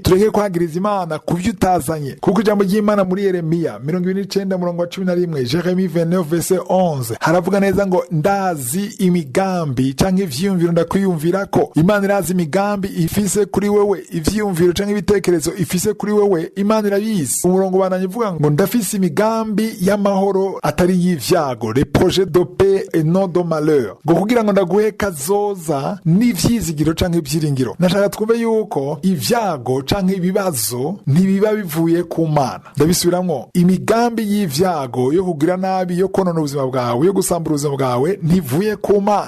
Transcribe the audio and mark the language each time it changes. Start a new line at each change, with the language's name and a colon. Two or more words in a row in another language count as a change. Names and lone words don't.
Rundi: Tureke kwagiriza Imana kuvyo utazanye, kuko ijambo ry'Imana muri Yeremiya 29:11 Jeremie 29:11 haravuga neza ngo ndazi imigambi canke ivyiyumviro ndakwiyumvirako. Imana irazi imigambi ifise kuri wewe, ivyiyumviro canke ibitekerezo ifise kuri wewe Imana irabizi. Umurongo bananye uvuga ngo ndafise imigambi y'amahoro atari y'ivyago,
French: les projets de paix et non de malheur,
Rundi: ngo kugira ngo ndaguhe kazoza n'ivyizigiro canke ibyiringiro. Nashaka twumve yuko ivyago canke ibibazo ntibiba bivuye ku Mana. Ndabisubiramwo, imigambi y'ivyago yo kugira nabi, yo konona ubuzima bwawe, yo gusambura ubuzima bwawe ntivuye ku Mana.